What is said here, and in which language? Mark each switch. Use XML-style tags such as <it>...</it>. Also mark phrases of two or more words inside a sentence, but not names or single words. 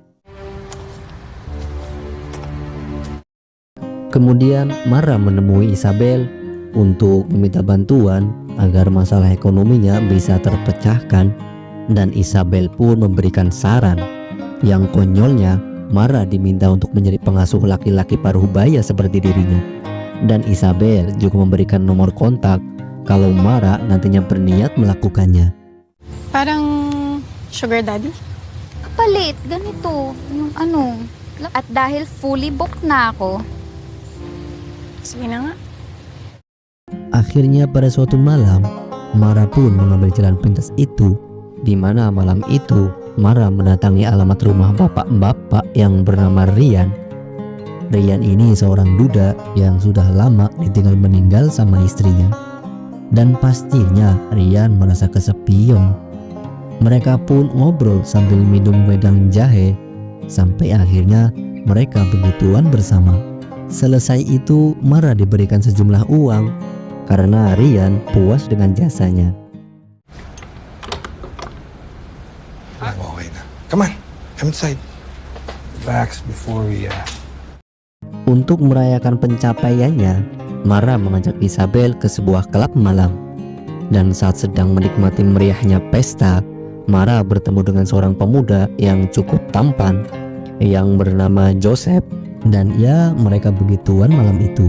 <id>Kemudian Mara menemui Isabel untuk meminta bantuan agar masalah ekonominya bisa terpecahkan, dan Isabel pun memberikan saran. Yang konyolnya, Mara diminta untuk menjadi pengasuh laki-laki parubaya seperti dirinya, dan Isabel juga memberikan nomor kontak kalau Mara nantinya berniat melakukannya.</id> <tl>Parang</tl> <en>sugar daddy?</en> <tl>Kapalit, ganito, yung ano. At dahil</tl> <en>fully booked</en> <tl>na ako, Sige na nga.</tl> <id>Akhirnya pada suatu malam, Mara pun mengambil jalan pintas itu, di mana malam itu Mara mendatangi alamat rumah bapak-bapak yang bernama Rian. Rian ini seorang duda yang sudah lama ditinggal meninggal sama istrinya. Dan pastinya Rian merasa kesepian. Mereka pun ngobrol sambil minum wedang jahe, sampai akhirnya mereka begituan bersama. Selesai itu Mara diberikan sejumlah uang karena Rian puas dengan jasanya.</id> <tl>Okay na.</tl> <en>Come on, come inside. Relax before we</en> <id>Untuk merayakan pencapaiannya, Mara mengajak Isabel ke sebuah klub malam. Dan saat sedang menikmati meriahnya pesta, Mara bertemu dengan seorang pemuda yang cukup tampan yang bernama Joseph, dan ya, mereka begituan malam itu.</id>